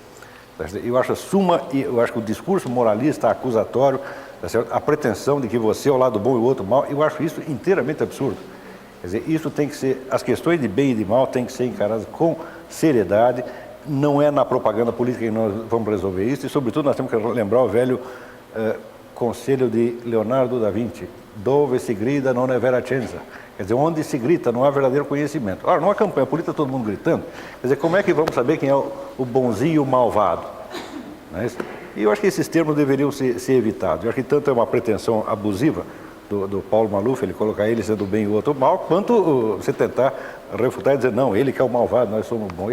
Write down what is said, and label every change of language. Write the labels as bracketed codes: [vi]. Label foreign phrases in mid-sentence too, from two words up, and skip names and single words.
[pt] Eu acho que o discurso moralista, acusatório, a pretensão de que você é o lado bom e o outro mal, eu acho isso inteiramente absurdo. Quer dizer, isso tem que ser, as questões de bem e de mal têm que ser encaradas com seriedade. Não é na propaganda política que nós vamos resolver isso, e sobretudo nós temos que lembrar o velho conselho de Leonardo da Vinci: [it] dove si grida non è veracenza. [pt] Quer dizer, onde se grita não há verdadeiro conhecimento. Ora, numa campanha política todo mundo gritando, quer dizer, como é que vamos saber quem é o bonzinho e o malvado? Não é isso? E eu acho que esses termos deveriam ser evitados. Eu acho que tanto é uma pretensão abusiva do Paulo Maluf, ele colocar ele sendo bem e o outro mal, quanto você tentar refutar e dizer, não, ele que é o malvado, nós somos bons.